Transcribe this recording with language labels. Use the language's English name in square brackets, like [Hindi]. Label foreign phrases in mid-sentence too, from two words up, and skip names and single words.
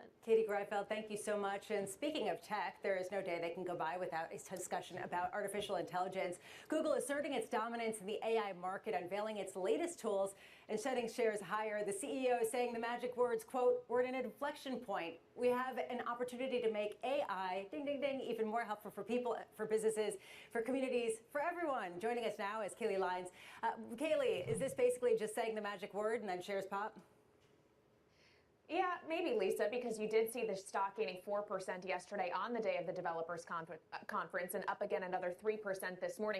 [English] Katie Greifeld, thank you so much. And speaking of tech, there is no day that can go by without a discussion about artificial intelligence. Google asserting its dominance in the AI market, unveiling its latest tools and setting shares higher. The CEO is saying the magic words, quote, "We're at an inflection point. We have an opportunity to make AI, ding, ding, ding, even more helpful for people, for businesses, for communities, for everyone." Joining us now is Kaylee Lyons. Kaylee, is this basically just saying the magic word and then shares pop? Yeah, maybe, Lisa, because you did see the stock gaining 4% yesterday on the day of the developers conference and up again another 3% this morning.